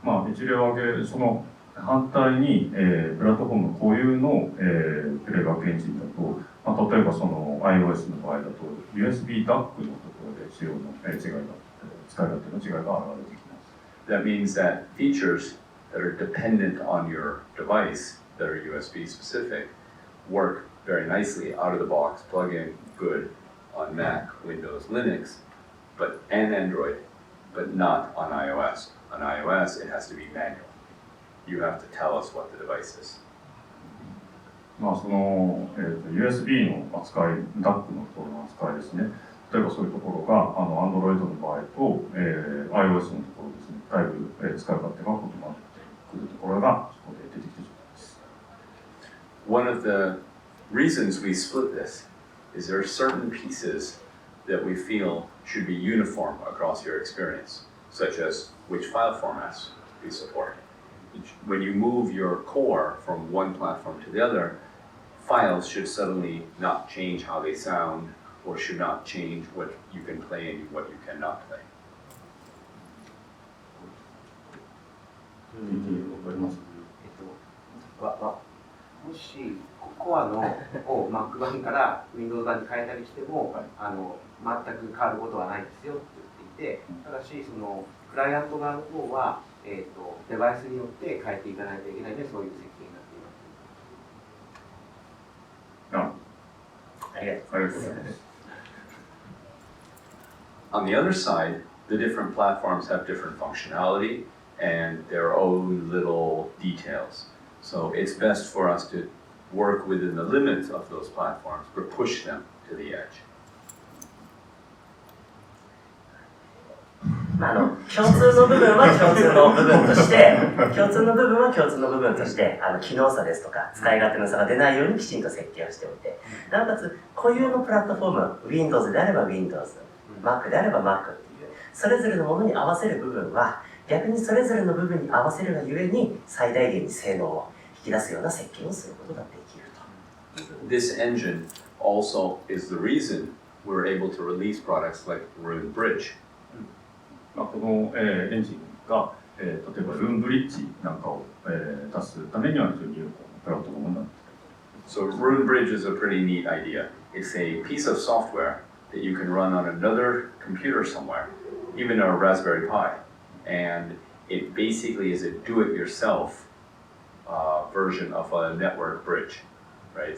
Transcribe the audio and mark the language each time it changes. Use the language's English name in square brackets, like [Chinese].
[Japanese] 一例を挙げ、その反対に、プラットフォーム固有の、プレイバックエンジンだと、例えばその iOS の場合だと USB DAC のところで使い勝手の違いが現れてきます。 [English] That means that features that are dependent on your device that are USB specific work very nicely out of the box, plug in good on Mac, Windows, Linux, and Android, but not on iOS. On iOS, it has to be manual. You have to tell us what the device is. [Japanese] その、USB の扱い、DAC のところの扱いですね。例えばそういうところがAndroid の場合と、iOS のところですね。だいぶ、使い勝手が異なってくるところがそこで出てきてしまいます。 [English] One of the reasons we split this is there are certain pieces that we feel should be uniform across your experience, such as which file formats we support. When you move your core from one platform to the other, files should suddenly not change how they sound or should not change what you can play and what you cannot play. [Japanese] もしコアのを Mac 版から Windows 版に変えたりしても、全く変わることはないですよって言っていて、ただしそのクライアント側の方は、デバイスによって変えていかないといけないので、そういう設計になっています。ありがとうございます。 [English] On the other side, the different platforms have different functionality and their own little details. So it's best for us to work within the limits of those platforms, but push them to the edge. [Japanese] 共通の部分は共通の部分として機能差ですとか使い勝手の差が出ないようにきちんと設計をしておいて、なおかつ固有のプラットフォーム、Windows であれば Windows、Mac であれば Mac っていうそれぞれのものに合わせる部分は逆にそれぞれの部分に合わせるがゆえに最大限に性能を引き出すような設計をすることができると。 [English] This engine also is the reason we're able to release products like Roon Bridge. [Japanese] この、エンジンが、例えばルーンブリッジなんかを、出すためには非常に有効なプラットフォームになっている。 [English] So Roon Bridge is a pretty neat idea. It's a piece of software that you can run on another computer somewhere, even a Raspberry Pi. And it basically is a do-it-yourself version of a network bridge, right?